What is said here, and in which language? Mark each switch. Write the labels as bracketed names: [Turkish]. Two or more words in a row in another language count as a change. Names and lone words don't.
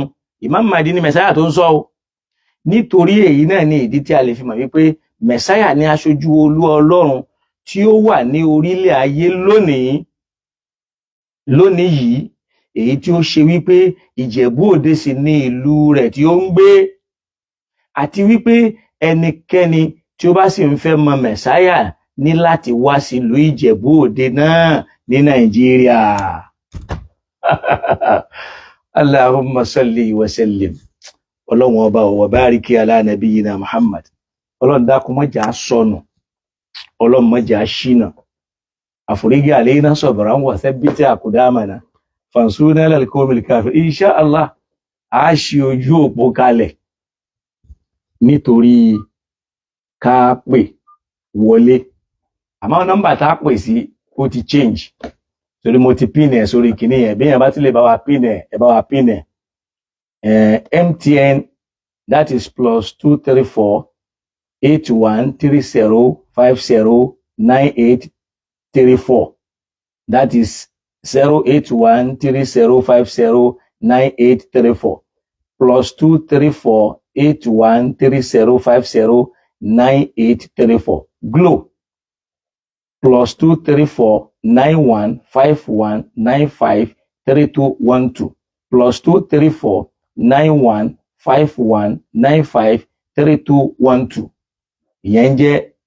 [Yoruba] Imam Mahdi ni Mẹ̀sáyà tó ń sọ o. Nítorí èyí náà ni ìdí tí a lè fi mọ̀ wípé Mẹ̀sáyà ni aṣojú Olúwa Ọlọ́run tí ó wà ní orílẹ̀ ayé lónìí yìí, èyí tí ó ṣe wípé Ìjẹ̀bú-Òde sì ni ìlú rẹ̀ tí ó ń gbé, àti wípé ẹnikẹ́ni tí ó bá sì ń fẹ́ mọ Mẹ̀sáyà ní láti wá sí ìlú Ìjẹ̀bú-Òde náà ní Nàìjíríà. [Arabic] اللهم صل وسلم. [Yoruba] Ọlọ́run ọba [Arabic] وبارك على نبينا محمد. [Yoruba] Ọlọ́run dákun má jẹ́ á sọnù, Ọlọ́run má jẹ́ á ṣìnà. [Arabic] أفرغ علينا صبرا وثبت أقدامنا فانصرنا على القوم الكافرين. إن شاء الله, [Yoruba] a ṣí ojú òpó kalẹ̀ nítorí ká pè wọlé àmọ́ nọ́mbà tá a pè sí ó ti change torí mo ti pin ẹ̀ sórí kìíní yẹn bí yẹn bá ti lè bá wa pin ẹ̀ ẹ bá wa pin ẹ̀ MTN [English] that is [Yoruba] +2348130509834 [English] that is [Yoruba] 08130509834 +2348130509834 Glo +2349151953212 +2349151953212 ìyẹn jẹ́